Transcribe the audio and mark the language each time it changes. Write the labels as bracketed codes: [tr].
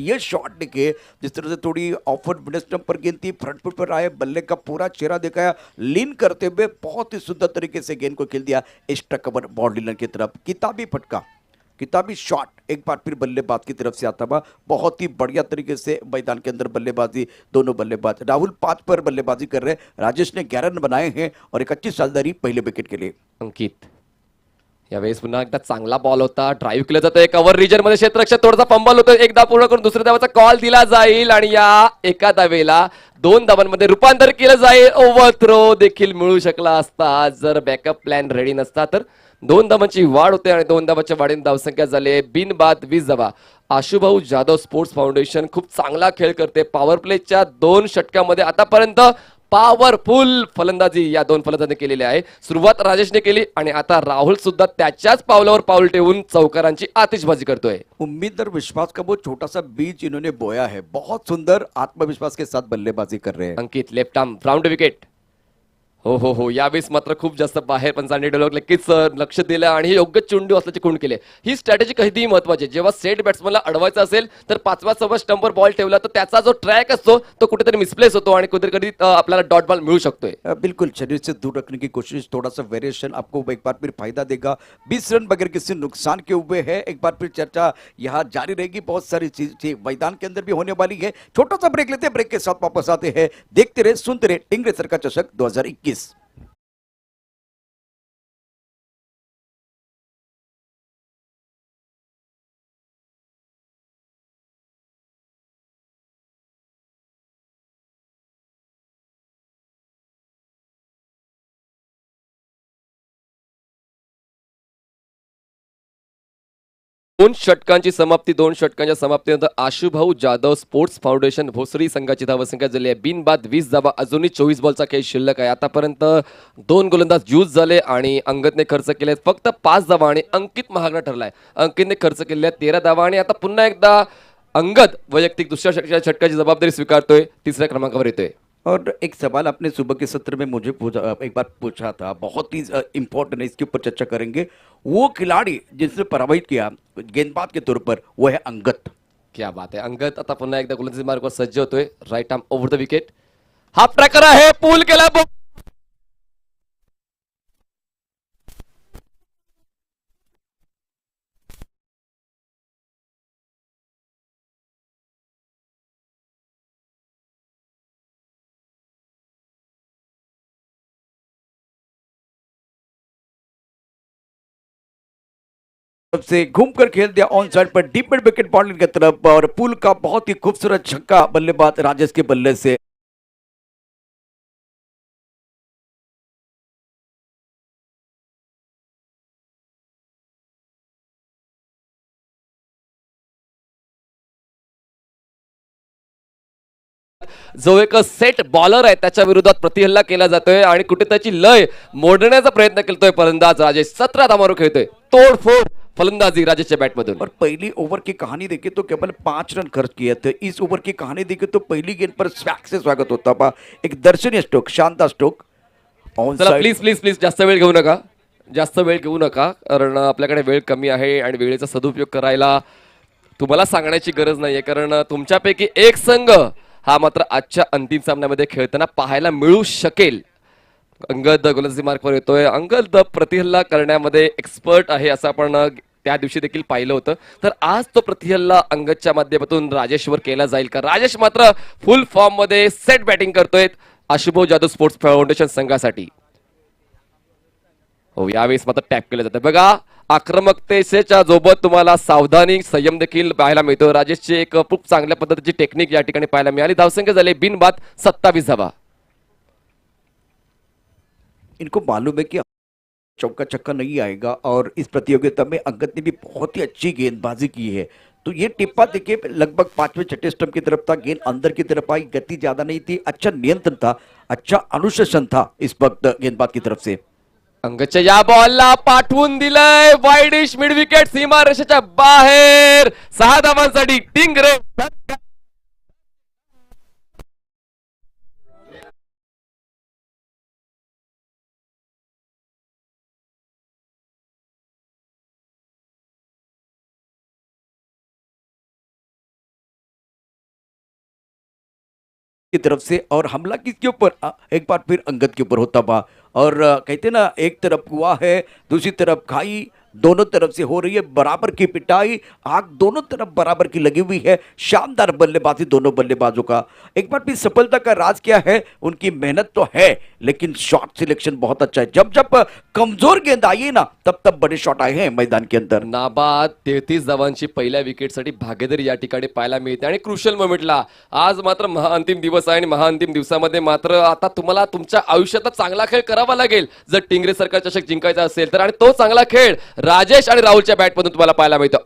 [hi] ये शॉट देखे जिस तरह से थोड़ी ऑफवर्ड मिडस्टम्प पर गेंद थी, फ्रंट फुट पर आए, बल्ले का पूरा चेहरा दिखाया, लीन करते हुए बहुत ही सुंदर तरीके से गेंद को खेल दिया एक्स्ट्रा कवर बाउंड्री की तरफ. किताबी फटका, किताबी शॉट एक बार फिर बल्लेबाज की तरफ से आता हुआ, बहुत ही बढ़िया तरीके से मैदान के अंदर बल्लेबाजी. दोनों बल्लेबाज, राहुल 5 पर बल्लेबाजी कर रहे हैं, राजेश ने 11 रन बनाए हैं और एक अच्छी साझेदारी पहले विकेट के लिए. अंकित. [mr] यावेळेस पुन्हा एकदा चांगला बॉल होता, ड्राईव्ह केलं जातं कव्हर रिजन मध्ये, क्षेत्ररक्षक थोडासा फंबल होतो. एकदा पूर्ण करून दुसऱ्या धावाचा कॉल दिला जाईल आणि या एका धावेला 2 धावांमध्ये रूपांतर केलं जाईल. ओव्हर थ्रो देखील मिळू शकला असता जर बॅकअप प्लॅन रेडी नसता तर. 2 धावांची वाढ होते आणि 2 धावाच्या वाढीने धावसंख्या झाली बिनबाद 20 धावा. आशुभाऊ जाधव स्पोर्ट्स फाउंडेशन खूप चांगला खेळ करते. पॉवर प्लेच्या 2 षटकामध्ये आतापर्यंत पॉवरफुल फलंदाजी या 2 फलंदाजांनी केलेली आहे. सुरुवात राजेशने केली आणि आता राहुल सुद्धा त्याच्याच पावलावर पाऊल ठेवून चौकारांची आतिषबाजी करतोय. [hi] उम्मीद और विश्वास का वो छोटा सा बीज इन्होंने बोया है, बहुत सुंदर आत्मविश्वास के साथ बल्लेबाजी कर रहे हैं. अंकित लेफ्ट आर्म राउंड विकेट. [mr] हो यावेळेस मात्र खूप जास्त बाहेर पण चांगली डोलक नक्कीच लक्ष दिलं आणि योग्य चुंडू असल्याचे खूण केले. ही स्ट्रॅटेजी कधीही महत्वाची. जेव्हा सेट बॅट्समनला अडवायचं असेल तर 5व्या 6व्या स्टंपवर बॉल ठेवला तर त्याचा जो ट्रॅक असतो तो कुठेतरी मिसप्लेस होतो आणि कधी आपल्याला डॉट बॉल मिळू शकतोय. [hi] बिल्कुल शरीर से दूर रखने की कोशिश, थोड़ा सा वेरिएशन आपको एक बार फिर फायदा देगा. 20 रन बगैर किसी नुकसान के हुए हैं. एक बार फिर चर्चा यहाँ जारी रहेगी, बहुत सारी चीज मैदान के अंदर भी होने वाली है. छोटा सा ब्रेक लेते हैं, ब्रेक के साथ वापस आते हैं. देखते रहे, सुनते रहे, टिंगरे सर का चषक 2021. [mr] दोन षटकांच्या समाप्तीनंतर आशुभाऊ जाधव स्पोर्ट्स फाउंडेशन भोसरी संघाची धावसंख्या झाली आहे बिनबाद 20 धावा. अजूनही 24 बॉलचा खेळ शिल्लक आहे. आतापर्यंत 2 गोलंदाज यूज झाले आणि अंगदने खर्च केले फक्त 5 धावा आणि अंकित महागडा ठरलाय. अंकितने खर्च केलेल्या 13 धावा आणि आता पुन्हा एकदा अंगद वैयक्तिक दुसऱ्या षटकाची जबाबदारी स्वीकारतोय, 3ऱ्या क्रमांकावर येतोय. [hi] और एक सवाल आपने सुबह के सत्र में मुझे पूछा, एक बार पूछा था, बहुत ही इम्पोर्टेंट है, इसके ऊपर चर्चा करेंगे। वो खिलाड़ी जिसने पराभूत किया गेंदबाज के तौर पर वो है अंगद। क्या बात [mr] आहे, अंगद आता पुन्हा एकदा गोलंदाजी मार्गावर सज्ज होतोय. Right arm over the wicket. Half tracker आहे, पूल केला. [hi] से घूमकर खेल दिया ऑन साइड पर डीप मिड विकेट बाउंड्री की तरफ, और पुल का बहुत ही खूबसूरत छक्का बल्लेबाज राजेश के बल्ले से। [mr] जो एक सेट बॉलर आहे त्याच्या विरोधात प्रतिहल्ला केला जातोय आणि कुठे त्याची लय मोडण्याचा प्रयत्न केलतोय फलंदाज राजेश. 17 धावांवर खेळतोय. तोडफोड फलंदाजी राजेशच्या बॅटमधून. [hi] और पहली ओवर की कहानी देखिए तो केवल 5 रन खर्च किए थे। इस ओवर की कहानी देखिए तो पहली गेंद पर स्वैग से स्वागत होता था, एक दर्शनीय स्ट्रोक, शानदार स्ट्रोक ऑन [mr] चला [hi] साइड। [mr] प्लीज प्लीज प्लीज जास्त वेळ घेऊ नका, जास्त वेळ घेऊ नका, कारण आपल्याकडे वेळ कमी आहे आणि वेळेचा सदुपयोग करायला तुम्हाला सांगण्याची गरज नाहीये, कारण तुमच्यापैकी एक संघ हा मात्र आजच्या अंतिम सामन्यामध्ये खेळताना पाहायला मिळू शकेल. अंगद गोलंदाजी मार्कवर येतोय. अंगद प्रतिहल्ला करण्यामध्ये एक्सपर्ट आहे असं आपण त्या दिवशी देखील पाहिलं होतं. तर आज तो प्रतिहल्ला अंगदच्या माध्यमातून राजेशवर केला जाईल का? राजेश मात्र फुल फॉर्म मध्ये सेट बॅटिंग करतोय आशुभाऊ जाधव स्पोर्ट्स फाउंडेशन संघासाठी. हो, यावेळेस मात्र टॅप केलं जातं. बघा, आक्रमकतेच्या सोबत तुम्हाला सावधानी संयम देखील पाहायला मिळतो. राजेशची एक खूप चांगल्या पद्धतीची टेक्निक या ठिकाणी पाहायला मिळाली. धावसंख्या झाले बिनबाद 27 धावा. [hi] इनको मालूम है कि चौका छक्का नहीं आएगा, और इस प्रतियोगिता में अंगद ने भी बहुत ही अच्छी गेंदबाजी की है। तो ये टिप्पा देखिए लगभग 5वें छठे स्टंप की तरफ था, गेंद अंदर की तरफ आई, गति ज्यादा नहीं थी, अच्छा नियंत्रण था, अच्छा अनुशासन था इस वक्त गेंदबाज की तरफ से। [mr] अंगदच्या या बॉलला पाठवून दिलंय वाईडिश मिड विकेट, सीमा रेषेच्या बाहेर. 6 धावांसाठी टिंगरे. [hi] की तरफ से, और हमला किसके ऊपर? एक बार फिर अंगद के ऊपर होता हुआ, और कहते ना, एक तरफ कुआं है, दूसरी तरफ खाई, दोनों तरफ से हो रही है बराबर की पिटाई, आग दोनों तरफ बराबर की लगी हुई है। शानदार बल्लेबाजी दोनों बल्लेबाजों का। एक बार फिर सफलता का राज क्या है? उनकी मेहनत तो है, लेकिन शॉट सिलेक्शन बहुत अच्छा है। जब जब कमजोर गेंद आई है ना, तब तब बड़े शॉट आए हैं मैदान के अंदर। [mr] नाबाद 33 धावांची पहिल्या विकेटसाठी भागीदारी या ठिकाणी पाहायला मिळते आणि क्रुशियल मोमेंटला आज मात्र महाअंतिम दिवस आहे आणि महाअंतिम दिवसामध्ये मात्र आता तुम्हाला तुमच्या आयुष्यातला चांगला खेळ करावा लागेल जर टिंगरे सरकार चषक जिंकायचा असेल तर, आणि तो चांगला खेळ राजेश आणि राहुलच्या बॅटमधून तुम्हाला पाहायला मिळतो.